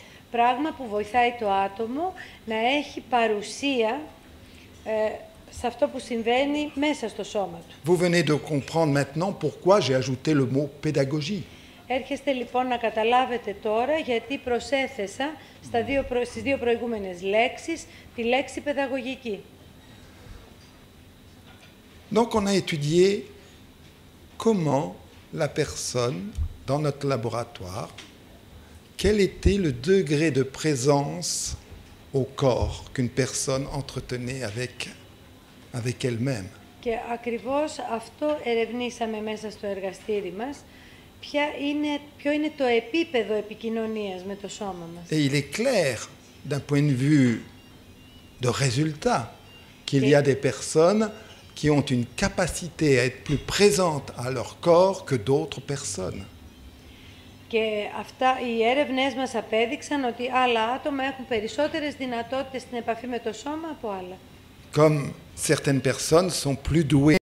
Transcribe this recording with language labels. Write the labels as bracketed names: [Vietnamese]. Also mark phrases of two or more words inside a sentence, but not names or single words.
[Greek] Πράγμα που βοηθάει το άτομο να έχει παρουσία σε αυτό που συμβαίνει μέσα στο σώμα του. [French] Vous venez de comprendre maintenant pourquoi j'ai ajouté le mot pédagogie. [Greek] Έρχεστε λοιπόν να καταλάβετε τώρα γιατί προσέθεσα στις δύο προηγούμενες λέξεις τη λέξη παιδαγωγική. [French] Donc on a étudié comment la personne, dans notre laboratoire, quel était le degré de présence au corps qu'une personne entretenait avec elle-même. [Greek] Και ακριβώς αυτό ερευνήσαμε μέσα στο εργαστήρι μας, ποιο είναι το επίπεδο επικοινωνίας με το σώμα μας. [French] Et il est clair, d'un point de vue de résultat, qu'il y a des personnes qui ont une capacité à être plus présentes à leur corps que d'autres personnes. [Greek] Και οι έρευνές μας απέδειξαν ότι άλλα άτομα έχουν περισσότερες δυνατότητες στην επαφή με το σώμα από άλλα. [French] Comme certaines personnes sont plus douées